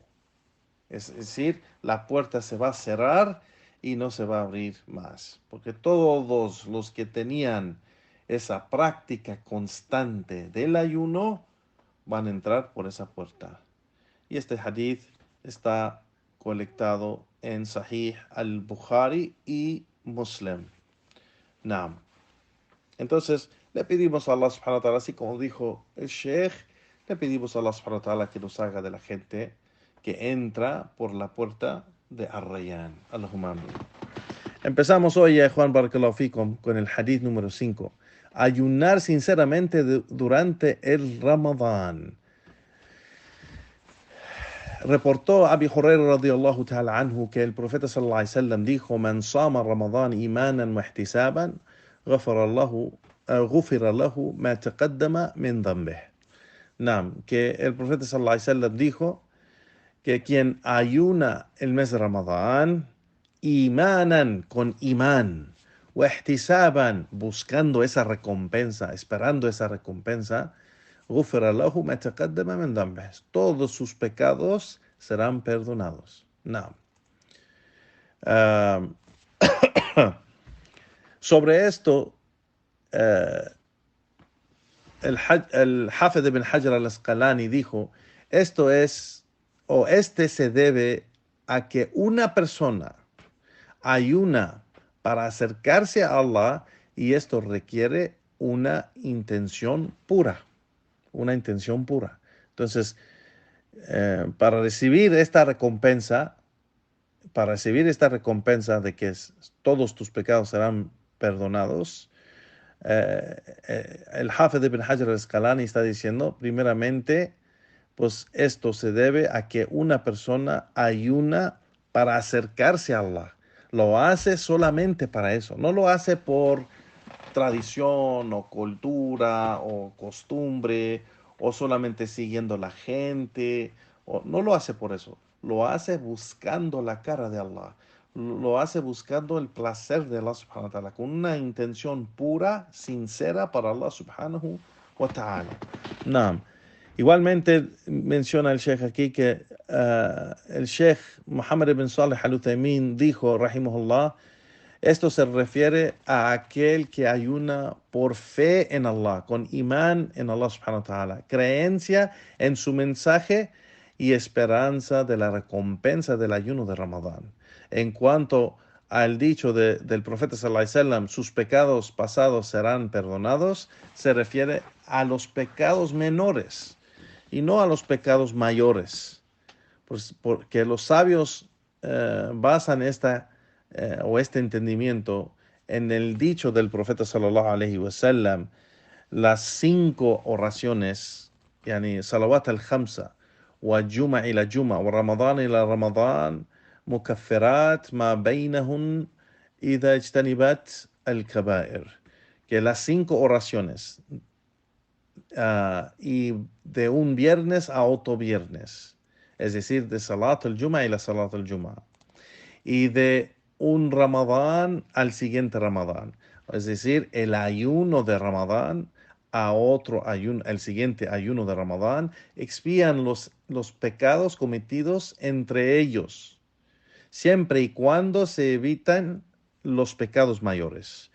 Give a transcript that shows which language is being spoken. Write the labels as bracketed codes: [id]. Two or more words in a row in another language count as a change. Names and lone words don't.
[es] Es decir, la puerta se va a cerrar y no se va a abrir más. Porque todos los que tenían esa práctica constante del ayuno van a entrar por esa puerta. Y este hadith está colectado en Sahih al-Bukhari y Muslim. Entonces, le pedimos a Allah [ar] سبحانه وتعالى, [es] así como dijo el Sheikh, le pedimos a Allah [ar] سبحانه وتعالى [es] que nos haga de la gente que entra por la puerta de Ar-Rayyan. [ar] اللهم آمين. [es] Empezamos hoy, Juan [ar] بارك الله فيكم, [es] con el hadith número 5. Ayunar sinceramente durante el Ramadán. Reportó Abi Hurairah [ar] رضي الله تعالى عنه [es] que el profeta [ar] صلى الله عليه وسلم [es] dijo: [ar] من صام رمضان إيمانا واحتسابا, غفر له ما تقدم من ذنبه. [es] Que el profeta [ar] صلى الله عليه وسلم [es] dijo que quien ayuna el mes de Ramadán, imanan con imán, o ihtisaban, buscando esa recompensa, esperando esa recompensa, [ar] غفر له ما تقدم من ذنبه. [es] Todos sus pecados serán perdonados. No. Sobre esto, el Hafid ibn Hajar al-Asqalani dijo, esto es, o este se debe a que una persona ayuna para acercarse a Allah y esto requiere una intención pura, una intención pura. Entonces, para recibir esta recompensa de que todos tus pecados serán perdonados, el Hafid ibn Hajar al-Asqalani está diciendo, primeramente, pues esto se debe a que una persona ayuna para acercarse a Allah. Lo hace solamente para eso, no lo hace por tradición o cultura o costumbre o solamente siguiendo la gente, o no lo hace por eso, lo hace buscando la cara de Allah, lo hace buscando el placer de Allah [ar] سبحانه وتعالى, [es] con una intención pura, sincera para Allah [ar] سبحانه وتعالى. [es] Naam. Igualmente menciona el Sheikh aquí que el Sheikh Muhammad ibn Salih al-Uthaymin dijo, rahimahullah, esto se refiere a aquel que ayuna por fe en Allah, con imán en Allah [ar] سبحانه وتعالى, [es] creencia en su mensaje y esperanza de la recompensa del ayuno de Ramadán. En cuanto al dicho del profeta [ar] صلى الله عليه وسلم, [es] sus pecados pasados serán perdonados, se refiere a los pecados menores y no a los pecados mayores, porque los sabios basan este entendimiento en el dicho del profeta [ar] صلى الله عليه وسلم, [es] las 5 oraciones, [ar] يعني الصلوات الخمس والجمعة إلى الجمعة ورمضان إلى رمضان مكفرات ما بينهن إذا اجتنبت الكبائر, [es] que las 5 oraciones y de un viernes a otro viernes, es decir, de [ar] صلاة الجمعة [es] y la [ar] صلاة الجمعة, [es] y de un Ramadán al siguiente Ramadán, es decir, el ayuno de Ramadán a otro ayuno, el siguiente ayuno de Ramadán, expían los pecados cometidos entre ellos, siempre y cuando se evitan los pecados mayores.